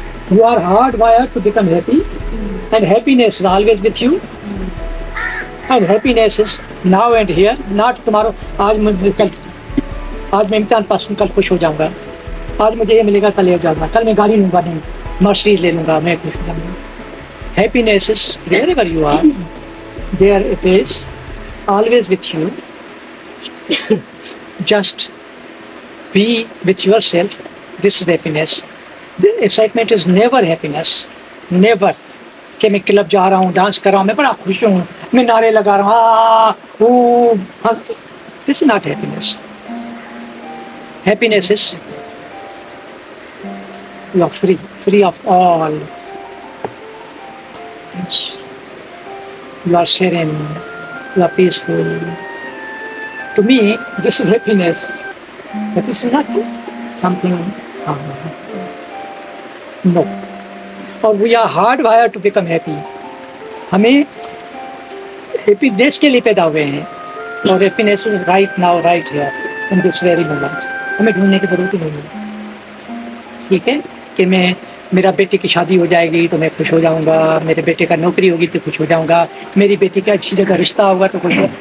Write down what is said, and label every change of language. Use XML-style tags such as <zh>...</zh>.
<en>You are hardwired to become happy, and happiness is always with you, and happiness is now and here, not tomorrow.</en> <hi>आज मैं इम्तिहान पास हूँ, कल खुश हो जाऊँगा, आज मुझे ये मिलेगा, कल ले जाऊँगा, कल मैं गाड़ी लूँगा, नहीं मर्सिडीज ले लूँगा, मैं खुश हो जाऊँगा।</hi> <en>Happiness is wherever you are, there it is, always with you. Just be with yourself. This is happiness. The excitement is never happiness, never.</en> <hi>कि मैं क्लब जा रहा हूँ, डांस कर रहा हूँ, मैं बड़ा खुश हूँ, मैं नारे लगा रहा हूँ,</hi> <en>this is not happiness. Happiness is you are free of all. you are serene, you are peaceful. To me, this is happiness. That is not something. No. Or we are hardwired to become happy.</en> <hi>हमें happiness के लिए पैदा हुए हैं और</hi> <en>Happiness is right now right here in this very moment.</en> <hi>हमें ढूंढने की जरूरत ही नहीं है. ठीक है कि मैं मेरा बेटे की शादी हो जाएगी तो मैं खुश हो जाऊंगा, मेरे बेटे का नौकरी होगी तो खुश हो जाऊंगा, मेरी बेटी का अच्छी जगह रिश्ता होगा तो खुश हो.</hi>